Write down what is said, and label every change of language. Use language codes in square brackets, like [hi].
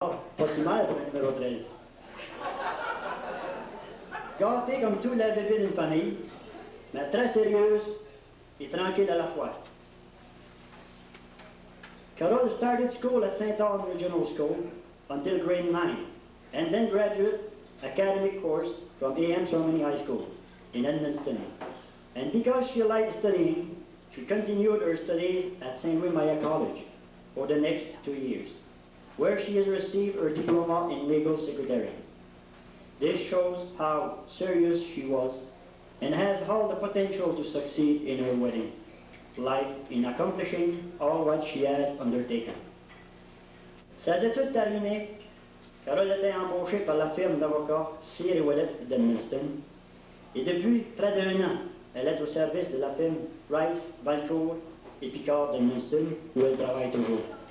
[fr] Pas si mal pour un numéro 13. Gâtée comme tous les bébés d'une famille, mais très sérieuse et tranquille à la fois. [en] Carol started school at St. Albans Regional School until grade 9, and then graduate academic course from A.M. Somany High School in Edmundston. And because she liked studying, she continued her studies at St. Louis Maya College for the next 2 years, where she has received her diploma in legal secretary. This shows how serious she was and has all the potential to succeed in her wedding life in accomplishing all what she has undertaken. [fr] Ses études terminées, Carole était embauchée par la firme d'avocats Cyr & Ouellet d'Edmundston, et depuis près d'1 an, elle est au service de la firme Rice, Valcourt et Picard d'Edmundston, où elle travaille toujours.